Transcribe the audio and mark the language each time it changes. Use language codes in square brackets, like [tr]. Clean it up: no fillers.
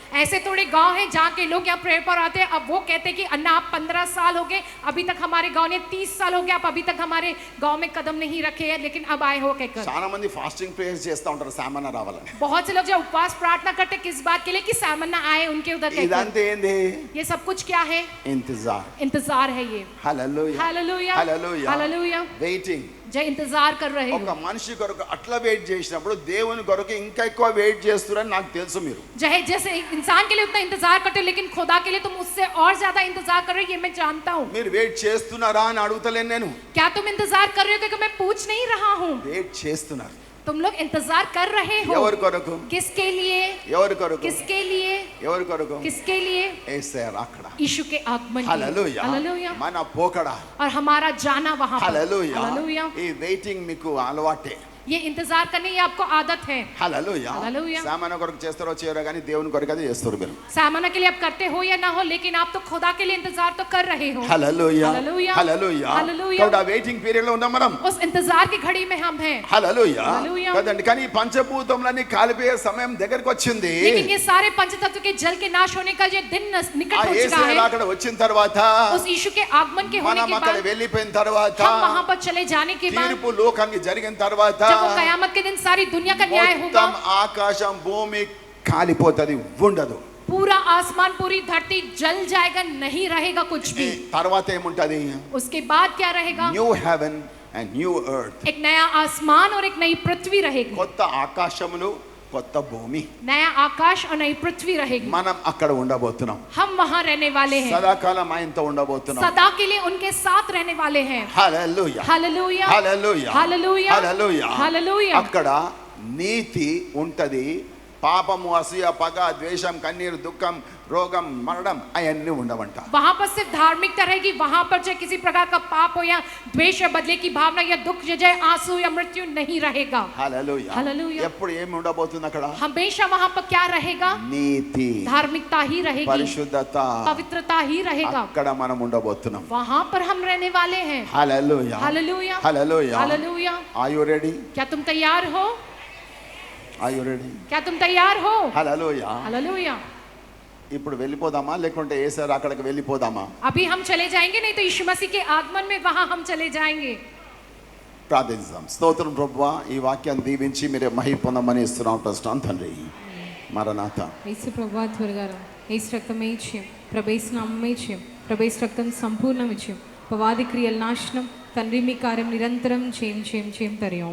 [hi] ऐसे थोड़े गांव हैं जहाँ के लोग यहाँ प्रेयर पर आते हैं, अब वो कहते हैं कि अन्ना आप 15 साल हो गए, अभी तक हमारे गांव ने 30 साल हो गए, आप अभी तक हमारे गांव में कदम नहीं रखे हैं, लेकिन अब आए हो कहकर। [te] చాలా మంది ఫాస్టింగ్ ప్రేయర్స్ చేస్తూ ఉంటారు సామాన్య రావాలని. [hi] बहुत से लोग जो उपवास प्रार्थना करते हैं किस बात के लिए? कि सामन्ना आए उनके उधर कहकर। [te] ఇదంతా ఏంది? [hi] ये सब कुछ क्या है? [te] ఇంతజార్. [hi] इंतजार है ये। [te] Hallelujah [hi] hallelujah. [te] హల్లెలూయా. [hi] हालेलुया। [te] వెయిటింగ్. [hi] जो इंतजार कर रहे [te] ఒక [hi] हो, [te] మనిషి కొరకు అట్లా వెయిట్ చేసినప్పుడు దేవుని కొరకు ఇంకా ఎక్కువ వెయిట్ చేస్తున్నారని నాకు తెలుసు. మీరు [hi] जो है जैसे एक इंसान के लिए उतना इंतजार करते हो, लेकिन खुदा के लिए तुम उससे और ज्यादा इंतजार कर रहे हो, ये मैं जानता हूँ। [te] మీరు వెయిట్ చేస్తున్నారా అని అడుగుతలేను నేను. [hi] क्या तुम इंतजार कर रहे हो? क्योंकि मैं पूछ नहीं रहा हूँ, [te] వెయిట్ చేస్తున్నారు. [hi] तुम लोग इंतजार कर रहे हो। [te] ఎవరి కొరకు? [hi] किसके लिए? [te] ఎవరి కొరకు? [hi] किसके लिए? [te] ఎవరి కొరకు? [hi] किसके लिए? [te] యేసయ్య రాకడ. [hi] यीशु के आगमन के लिए। [te] హల్లెలూయా. [hi] हालेलुया। [te] మన పోకడ. [hi] और हमारा जाना वहां पर। [te] హల్లెలూయా. [hi] हालेलुया। [te] ఈ వెయిటింగ్ మీకు అలవాటే. ये इंतजार करने की आपको आदत है। హల్లెలూయా. హల్లెలూయా. సామాన్య కొరకు చేస్తారో చేయరో కానీ దేవుని కొరకు అది చేస్తారు మీరు. [hi] सामना के लिए आप करते हो या ना हो, लेकिन आप तो खुदा के लिए इंतजार तो कर रहे हो। [te] హల్లెలూయా. హల్లెలూయా. హల్లెలూయా. హల్లెలూయా. కాబట్టి ఆ వెయిటింగ్ పీరియడ్ లో ఉన్నాం మనం. [hi] उस इंतजार की घड़ी में हम हैं। [te] హల్లెలూయా. హల్లెలూయా. కదండి, కానీ ఈ పంచభూతములన్నీ కాలిపోయే సమయం దగ్గరికి వచ్చింది. [hi] लेकिन ये सारे पंचतत्व के जल के नाश होने का ये दिन निकट [te] ఆ [hi] हो चुका [te] యేసయ్య [hi] है। [te] రాకడ వచ్చిన తర్వాత [hi] उस यीशु के आगमन के होने [te] మనం [hi] के [te] అక్కడ [hi] बाद, [te] వెళ్ళిపోయిన తర్వాత [hi] हम वहां पर चले जाने के बाद, [te] తీర్పు లోకానికి జరిగిన తర్వాత [hi] जब वो कयामत के दिन सारी दुनिया का न्याय होगा, [te] మొత్తం ఆకాశం భూమి కాలిపోతది, ఉండదు. [hi] पूरा आसमान पूरी धरती जल जाएगा, नहीं रहेगा कुछ भी। [te] తర్వాత ఏముంటది? [hi] उसके बाद क्या रहेगा? [en] New heaven and new earth. [hi] एक नया आसमान और एक नई पृथ्वी रहेगी। [te] కొత్త ఆకాశములు, కొత్త భూమి. [hi] नया आकाश और नई पृथ्वी रहेगी। [te] మనం అక్కడ ఉండబోతున్నాం. [hi] हम वहां रहने वाले हैं, [te] సదాకాలం ఆయనతో ఉండబోతున్నాం. [hi] सदा के लिए उनके साथ रहने वाले हैं। [te] హల్లెలూయా. [hi] हालेलुया। [te] హల్లెలూయా. [hi] हालेलुया। [te] హల్లెలూయా. [hi] हालेलुया। [te] అక్కడ నీతి ఉంటది. పాపము, అసూయ, పగ, ద్వేషం, కన్నీరు, దుఃఖం, రోగం, మరణం అవన్నీ ఉండవంట. [hi] वहां पर सिर्फ धार्मिकता रहेगी, वहां पर चाहे किसी प्रकार का पाप हो या द्वेष या बदले की भावना या दुख या जय आंसू या मृत्यु नहीं रहेगा। [te] హల్లెలూయా. హల్లెలూయా. ఎప్పుడు ఏమి ఉండబోతుంది అక్కడ? [hi] हमेशा वहां पर क्या रहेगा? [te] నీతి, [hi] धार्मिकता ही रहेगी, [te] పరిశుద్ధత. [hi] पवित्रता ही रहेगा। [te] అక్కడ మనం ఉండబోతున్నాం. [hi] वहां पर हम रहने वाले हैं। [te] హల్లెలూయా. [hi] Hallelujah. [te] Hallelujah. [hi] Hallelujah. [en] Are you ready? [hi] क्या तुम तैयार हो? [en] Are you ready? [hi] क्या तुम तैयार हो? [te] హల్లెలూయా. [hi] हालेलुया। [te] ఇప్పుడు వెళ్ళిపోదామా లేకుంటే ఏసారు అక్కడికి వెళ్ళిపోదామా? [hi] अभी हम चले जाएंगे, नहीं तो यीशु मसीह के आगमन में वहां हम चले जाएंगे। [te] ప్రార్థిద్దాం. స్తోత్రం ప్రభువా, ఈ వాక్యాన్ని దీవించి మీరే మహిమ పొందమని ఇస్తున్నాం ప్రస్తుతం తండ్రి. మరణాత. యేసు ప్రభువా త్వరగా రా. యేసు రక్తమే ఇచ్చేయం, ప్రభేసు నామమే ఇచ్చేయం, ప్రభేసు రక్తం సంపూర్ణం ఇచ్చేయం, పవాది క్రియల నాశనం తండ్రి మీ కార్యం నిరంతరం చేయం తరియం.